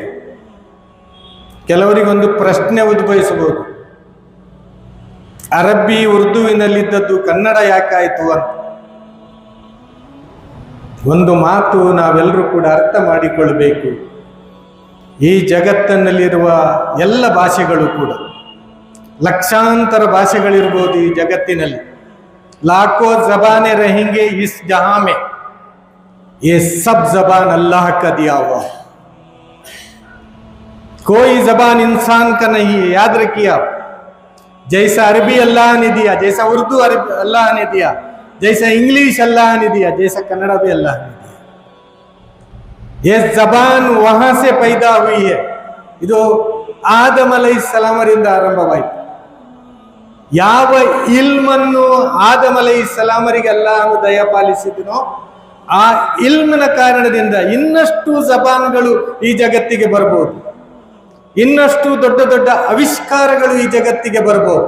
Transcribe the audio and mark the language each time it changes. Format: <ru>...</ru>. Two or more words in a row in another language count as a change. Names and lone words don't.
<kn>ಕೆಲವರಿಗೊಂದು ಪ್ರಶ್ನೆ ಉದ್ಭವಿಸಬಹುದು, ಅರಬ್ಬಿ ಉರ್ದುವಿನಲ್ಲಿದ್ದದ್ದು ಕನ್ನಡ ಯಾಕಾಯಿತು ಅಂತ. ಒಂದು ಮಾತು ನಾವೆಲ್ಲರೂ ಕೂಡ ಅರ್ಥ ಮಾಡಿಕೊಳ್ಬೇಕು. ಈ ಜಗತ್ತಿನಲ್ಲಿರುವ ಎಲ್ಲ ಭಾಷೆಗಳು ಕೂಡ, ಲಕ್ಷಾಂತರ ಭಾಷೆಗಳಿರ್ಬೋದು ಈ ಜಗತ್ತಿನಲ್ಲಿ.</kn> <hi>लाखों जबानें रहेंगे इस जहां में, ये सब जबान अल्लाह का दिया हुआ है. कोई जबान इंसान का नहीं है, याद रखिए आप. जैसा अरबी अल्लाह ने दिया, जैसा उर्दू अल्लाह ने दिया, जैसा इंग्लिश अल्लाह ने दिया, जैसा कन्नड़ा भी अल्लाह ने दिया. ये जबान वहां से पैदा हुई है.</hi> <kn>ಇದು ಆದಮ್ ಅಲೈಹಿಸ್ಸಲಾಮರಿಂದ ಆರಂಭವಾಯಿತು. ಯಾವ ಇಲ್ಮನ್ನು ಆದಮ್ ಅಲೈಹಿಸ್ಸಲಾಮರಿಗೆ ಅಲ್ಲಾಹನು ದಯಪಾಲಿಸಿದನೋ ಆ ಇಲ್ಮಿನ ಕಾರಣದಿಂದ ಇನ್ನಷ್ಟು ಜಬಾನ್ಗಳು ಈ ಜಗತ್ತಿಗೆ ಬರಬಹುದು, ಇನ್ನಷ್ಟು ದೊಡ್ಡ ದೊಡ್ಡ ಆವಿಷ್ಕಾರಗಳು ಈ ಜಗತ್ತಿಗೆ ಬರಬಹುದು.</kn>